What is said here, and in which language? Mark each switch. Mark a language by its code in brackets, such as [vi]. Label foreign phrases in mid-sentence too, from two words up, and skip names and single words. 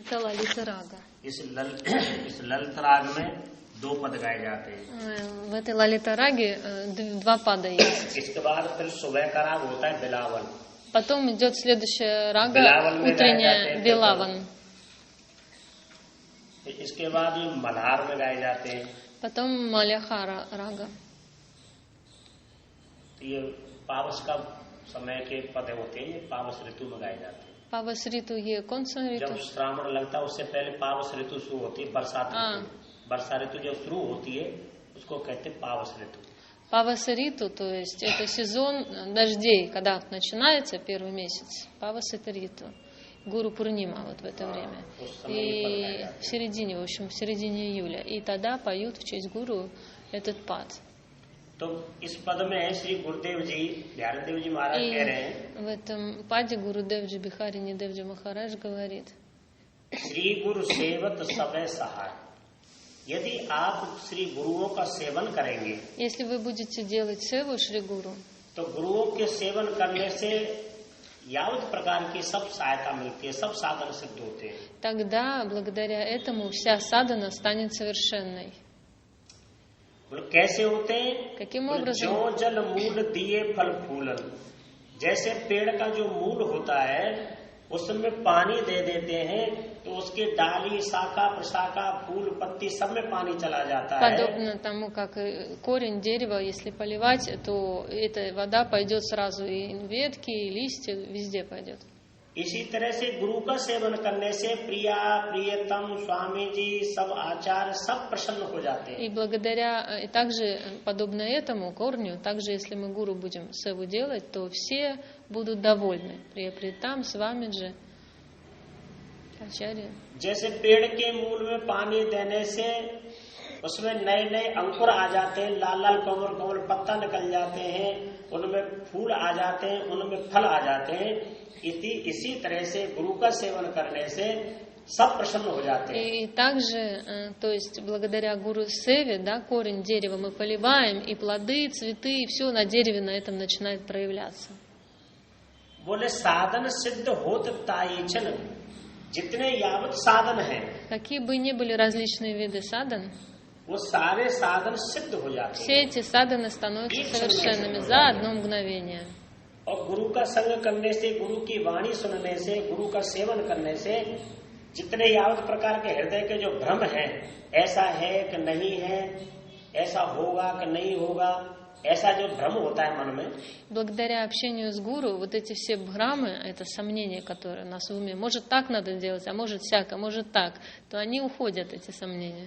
[ru] Это лалита рага. [hi] इस ललित राग में 2 पद गाए जाते हैं. [ru] В этой лалита раге 2 пада есть. [hi] इसके बाद फिर सुबह का राग होता है बिलावल. [ru] Потом идет следующая рага, утренняя Билаван. [hi] इसके बाद ये मल्हार में गाए जाते हैं. [ru] Потом Маляхара рага. [hi] ये पावस का समय के पद होते हैं, ये पावस ऋतु में गाए जाते हैं. पावस ऋतु ये कौन सा ऋतु? जब श्रावण लगता है उससे पहले पावस ऋतु शुरू होती है. बरसात ऋतु. वर्षा ऋतु जब शुरू होती है उसको कहते हैं पावस ऋतु. पावस ऋतु, [ru] то есть это сезон дождей, когда начинается первый месяц. Павас это риту. Гуру Пурнима вот в это время. И в середине, в общем, в середине июля. И тогда поют в честь гуру этот пад. [hi] तो इस पद में श्री गुरुदेव जी, बिहारी देव जी महाराज कह रहे हैं. [ru] В этом паде Гурудевджи Бихарини Девджи Махарадж говорит: [hi] श्री गुरु सेवत सबे सहाय. यदि आप श्री गुरुओं का सेवन करेंगे, [ru] если вы будете делать севу Шри Гуру, [hi] तो गुरुओं के सेवन करने से यावत प्रकार की सब सहायता मिलती है, सब साधन सिद्ध होते हैं. [ru] тогда благодаря этому вся садхана станет совершенной. [hi] कैसे होते हैं? [ru] Каким образом? [hi] जो जल मूल दिए फल फूलन. जैसे पेड़ का जो मूल होता है उसमें पानी दे देते हैं तो उसकी डाली, शाखा, प्रशाखा, फूल, पत्ती सब में पानी चला जाता है. [ru] Подобно тому, как корень дерева, если поливать, то эта вода пойдет сразу и ветки, и листья, везде пойдет. [hi] इसी तरह से गुरु का सेवन करने से प्रिया, प्रियतम, स्वामी जी, सब आचार्य सब प्रसन्न हो जाते हैं. [ru] И благодаря, и также, подобно этому корню, также если мы гуру будем севу делать, то все будут довольны. Приятам, Свамиджи, [hi] आचार्य. जैसे पेड़ के मूल में पानी देने से उसमें नए नए अंकुर आ जाते हैं, लाल लाल कोमल कोमल पत्ता निकल जाते हैं, उनमें फूल आ जाते हैं, उनमें फल आ जाते हैं. इसी तरह से गुरु का सेवन करने से सब प्रसन्न हो जाते हैं. [ru] И также, то есть благодаря гуру севе, да, корень дерева мы поливаем, и плоды, цветы, и все на дереве на этом начинает проявляться. [hi] बोले साधन सिद्ध होत ताईचन, जितने यावत साधन हैं, [ru] Какие бы ни были различные виды садан, [hi] वो सारे साधन सिद्ध हो जाते हैं. [ru] все эти саданы становятся совершенными за одно мгновение. [hi] और गुरु का संग करने से, गुरु की वाणी सुनने से, गुरु का सेवन करने से जितने यावत प्रकार के हृदय के जो भ्रम हैं, ऐसा है कि नहीं है, ऐसा होगा कि नहीं होगा, ऐसा जो भ्रम होता है मन में, [ru] Благодаря общению с гуру, вот эти все бхрамы, это сомнения, которые у нас в уме, может так надо делать, а может всяко, может так, то они уходят, эти сомнения.